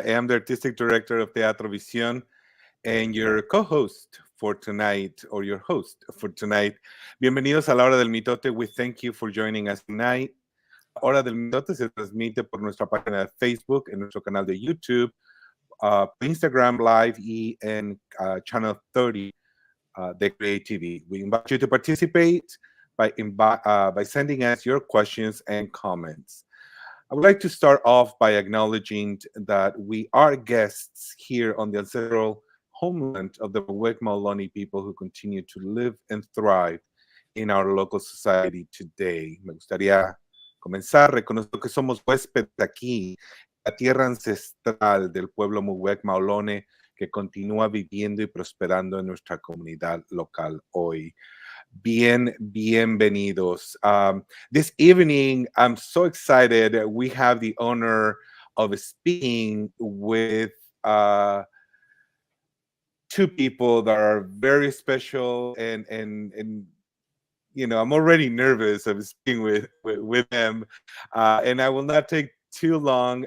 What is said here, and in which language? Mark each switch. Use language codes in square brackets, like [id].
[en] I am the artistic director of Teatro Visión and your co-host for tonight, or your host for tonight. [es] Bienvenidos a la Hora del Mitote. [en] We thank you for joining us tonight. [es] Hora del Mitote se transmite por nuestra página de Facebook, en nuestro canal de YouTube, Instagram Live y en Channel 30 de Create TV. [en] We invite you to participate by sending us your questions and comments. I would like to start off by acknowledging that we are guests here on the ancestral homeland of the Muwek people who continue to live and thrive in our local society today. [es] Me gustaría comenzar reconociendo que somos huéspedes aquí, la tierra ancestral del pueblo Muwek Maolone que continúa viviendo y prosperando en nuestra comunidad local hoy. Bienvenidos. [en] This evening, I'm so excited. We have the honor of speaking with two people that are very special, and you know, I'm already nervous of speaking with them, and I will not take too long.